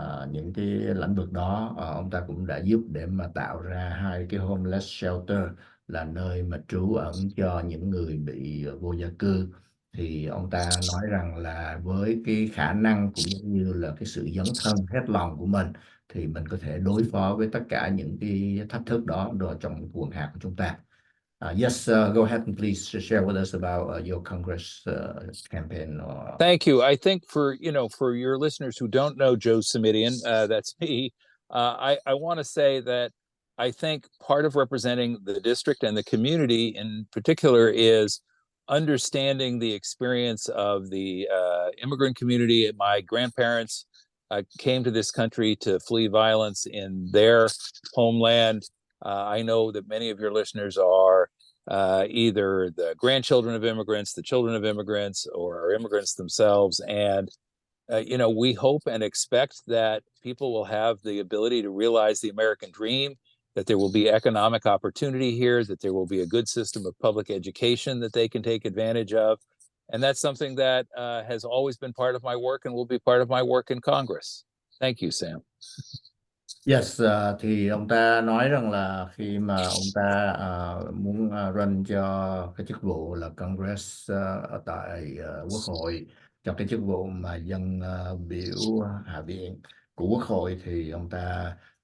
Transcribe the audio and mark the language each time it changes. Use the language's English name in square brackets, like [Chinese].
[Vietnamese] Những cái lĩnh vực đó ông ta cũng đã giúp để mà tạo ra 2 cái homeless shelter, là nơi mà trú ẩn cho những người bị vô gia cư. Thì ông ta nói rằng là với cái khả năng cũng như là cái sự dấn thân hết lòng của mình, thì mình có thể đối phó với tất cả những cái thách thức đó rồi trong quần hạt của chúng ta. [English] Yes, go ahead and please share with us about your Congress campaign. Thank you. I think for your listeners who don't know Joe Simitian, that's me. I want to say that I think part of representing the district and the community in particular is understanding the experience of the immigrant community. My grandparents came to this country to flee violence in their homeland. I know that many of your listeners are either the grandchildren of immigrants, the children of immigrants, or are immigrants themselves. And, we hope and expect that people will have the ability to realize the American dream, that there will be economic opportunity here, that there will be a good system of public education that they can take advantage of. And that's something that has always been part of my work and will be part of my work in Congress. Thank you, Sam. [Vietnamese] Yes, thì ông ta nói rằng là khi mà ông ta muốn run cho cái chức vụ là Congress ở tại Quốc hội, cho cái chức vụ mà dân biểu Hạ viện của Quốc hội, thì ông ta